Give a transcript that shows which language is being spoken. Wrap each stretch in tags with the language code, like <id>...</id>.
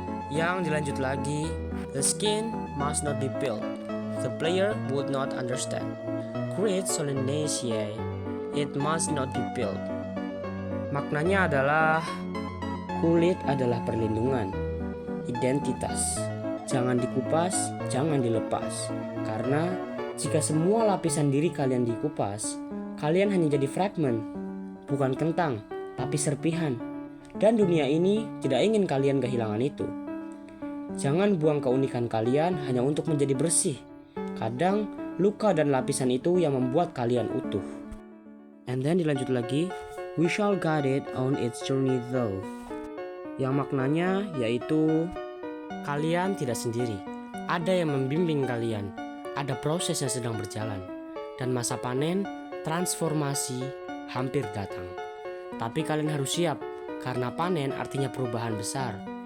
<id>Yang dilanjut lagi,</id> <en>the skin must not be peeled, the player would not understand. Create solemnity, it must not be peeled.</en> <id>Maknanya adalah kulit adalah perlindungan, identitas. Jangan dikupas, jangan dilepas, karena jika semua lapisan diri kalian dikupas, kalian hanya jadi fragmen, bukan kentang, tapi serpihan. Dan dunia ini tidak ingin kalian kehilangan itu. Jangan buang keunikan kalian hanya untuk menjadi bersih. Kadang, luka dan lapisan itu yang membuat kalian utuh.</id> <en>And then</en> <id>dilanjut lagi,</id> <en>we shall guide it on its journey though.</en> <id>Yang maknanya yaitu, kalian tidak sendiri. Ada yang membimbing kalian. Ada proses yang sedang berjalan. Dan masa panen, transformasi hampir datang. Tapi kalian harus siap, karena panen artinya perubahan besar.</id>